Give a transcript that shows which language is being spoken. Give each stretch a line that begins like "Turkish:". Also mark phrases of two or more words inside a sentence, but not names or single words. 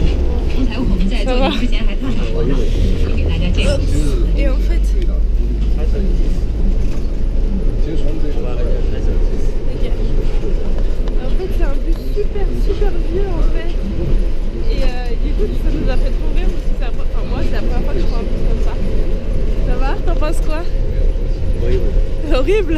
Chinese: 刚才我们在做节目之前还探讨过呢，说给大家这个。
French: Et en fait, c'est un bus super vieux en fait. Et du coup, ça nous a fait trop rire parce que moi, c'est la première fois que je prends un bus comme ça. Ça va? T'en penses quoi? Horrible.